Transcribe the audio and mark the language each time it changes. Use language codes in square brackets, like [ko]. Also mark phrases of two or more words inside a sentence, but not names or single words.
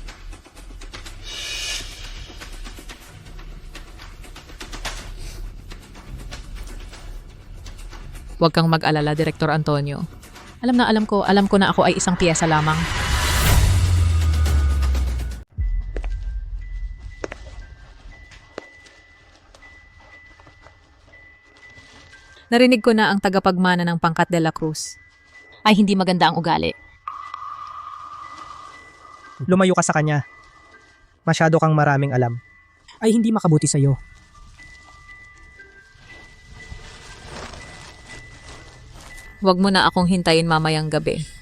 [tl] Huwag kang mag-alala, Director Antonio. Alam ko na ako ay isang piyesa lamang. Narinig ko na ang tagapagmana ng Pangkat de la Cruz. Ay hindi maganda ang ugali. Lumayo ka sa kanya. Masyado kang maraming alam. Ay hindi makabuti sa'yo. Huwag mo na akong hintayin mamayang gabi.